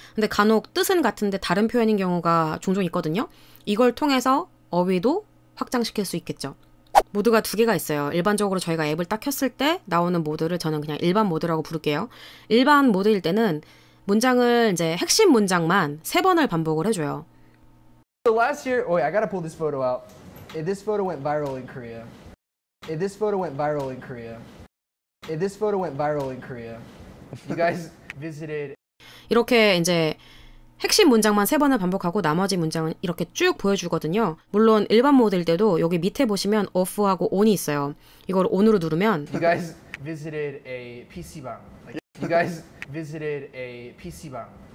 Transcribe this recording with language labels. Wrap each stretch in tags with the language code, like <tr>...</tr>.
<ko>근데 간혹 뜻은 같은데 다른 표현인 경우가 종종 있거든요. 이걸 통해서 어휘도 확장시킬 수 있겠죠. 모드가 2개가 있어요. 일반적으로 저희가 앱을 딱 켰을 때 나오는 모드를 저는 그냥 일반 모드라고 부를게요. 일반 모드일 때는 문장을 이제 핵심 문장만 3번을 반복을 해줘요.</ko> <en>So last year, wait, I gotta pull this photo out. This photo went viral in Korea. This photo went viral in Korea. This photo went viral in Korea. You guys visited.</en> <ko>이렇게 이제 핵심 문장만 3번을 반복하고 나머지 문장은 이렇게 쭉 보여주거든요. 물론 일반 모드일 때도 여기 밑에 보시면 off하고 on이 있어요. 이걸 on으로 누르면</ko> <en>You guys visited a PC방. You guys visited a PC방.</en>